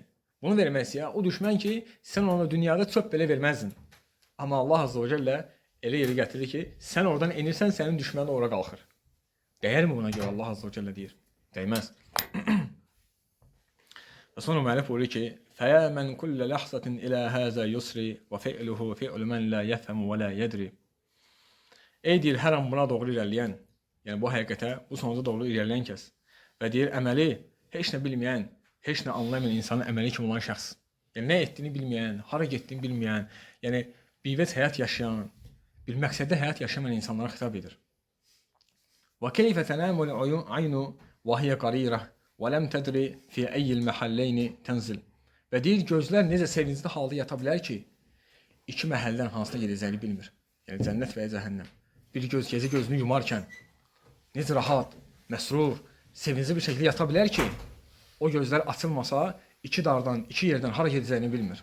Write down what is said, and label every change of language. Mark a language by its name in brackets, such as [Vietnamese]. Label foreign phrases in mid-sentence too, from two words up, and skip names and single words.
[Azerbaijani] Bunu verməsi ya, o düşmən ki, sən ona dünyada çöp belə verməzdin. Amma Allah [Arabic] عز وجل [Azerbaijani] elə yeri gətirir ki, sən oradan enirsən, sənin düşmənin ora qalxır. Dəyərmi buna görə Allah [Arabic] عز وجل [Azerbaijani] deyir? Dəyməz. Və sonra müəllif buyurur ki, [Arabic] فَيَا مَنْ كُلَّ لَحْظَةٍ إِلَى هَذَا يُسْرِ وَفِعْلُهُ فِعْلُ مَنْ لَا يَفْهَمُ وَلَا يَدْرِ. [Azerbaijani] Ey deyir, hər an buna doğru irəliyən, yəni bu həqiqətə, bu sonuca doğru irəliyən kəs. Və deyir, əməli heç nə bilməyən, heç nə anlamayan insanın əməli kimi olan şəxs. Yəni nə etdiyini bilməyən, hara getdiyini bilməyən, yəni bivəc həyat yaşayan, bir məqsəddə həyat yaşamayan insanlara xitab edir. [Arabic] وَكَيْفَ تَنَامُ الْعَيْنُ وَهِيَ قَرِيرَةٌ وَلَمْ تَدْرِ فِي أَيِّ الْمَحَلَّيْنِ تَنْزِلُ. [Azerbaijani] Və deyir, gözlər necə sevincli halda yata bilər ki, iki məhəllədən hansına gedəcəyini bilmir. Yəni cənnət və ya cəhənnəm. Bir göz gecə gözünü yumarkən necə rahat, məsrur, sevincli bir şəkildə yata bilər ki, o gözlər açılmasa, iki dardan, iki yerdən hara gedəcəyini bilmir.